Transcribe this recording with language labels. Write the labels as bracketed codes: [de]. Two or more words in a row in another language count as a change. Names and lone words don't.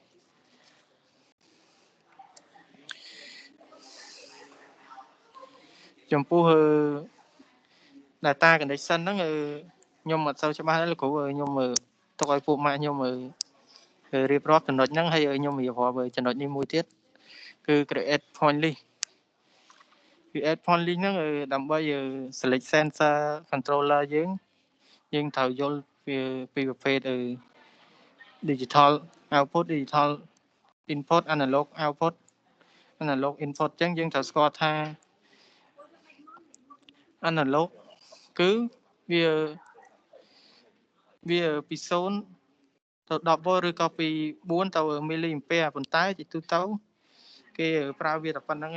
[km] ចំពោះ [en] data connection [km] ហ្នឹងខ្ញុំអត់សូវច្បាស់ទេលោកគ្រូខ្ញុំទុកឲ្យ ពួកម៉ាក់ខ្ញុំរៀបរាប់ចំណុចហ្នឹងហើយខ្ញុំរៀបរាប់ចំណុចនេះមួយទៀតគឺ [en] create point list create point list [km] ហ្នឹងដើម្បី [en] select sensor controller [km] យើងត្រូវយល់ពីប្រភេទ [en] digital output digital input analog output analog input [km] អញ្ចឹងយើងត្រូវស្គាល់ថា analog គឺវាពី0ទៅ10 volt ឬក៏ពី4ទៅមីលីអាំពែប៉ុន្តែជាទូទៅគេប្រើវាតែប៉ុណ្្នឹង